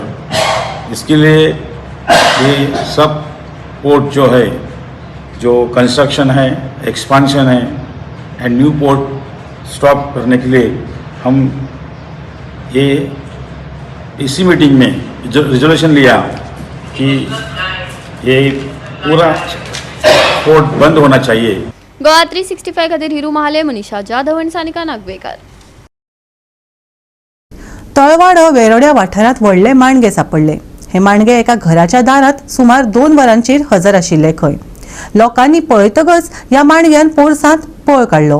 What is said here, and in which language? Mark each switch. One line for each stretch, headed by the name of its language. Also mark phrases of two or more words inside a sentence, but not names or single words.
Hindi: इसके लिए ये सब पोर्ट जो है, जो कंस्ट्रक्शन है, एक्सपांशन है
English: and new port stop
Hindi: करने के लिए हम ये इसी मीटिंग में रिजोल्यूशन लिया कि ये पूरा पोर्ट बंद होना चाहिए.
Konkani: गोवा 365 खातीर हिरू महाले, मनीषा जाधव आनी सानिका नागवेकर. तळवाडो वेरोड्या वाठारात व्हडले माणगे सापडले. हे माणगे एका घराच्या दारात सुमार 2 वरांचेर हजर आशिल्ले. खंय लोकांनी पळयतकच ह्या माणग्यान पोरसांत पळ काडलो.